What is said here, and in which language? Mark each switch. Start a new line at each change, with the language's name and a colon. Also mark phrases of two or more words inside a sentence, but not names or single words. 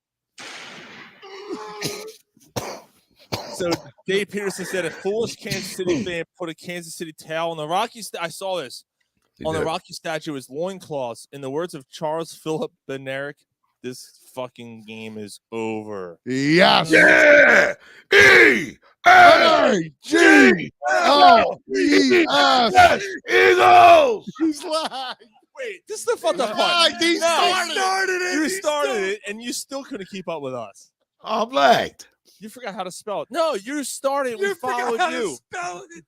English: So Dave Peterson said a foolish Kansas City fan put a Kansas City towel on the Rocky. I saw this on the Rocky statue is loincloths. In the words of Charles Philip Benerick, this fucking game is over. Yes. Yeah. E-A-G-O-E-S. Eagles. He's lying. Wait, this is the fucked up Lied. part. He No, started it. you started it, and you still couldn't keep up with us. I'm lagged. You forgot how to spell it. No, you started. We followed you. Spell it.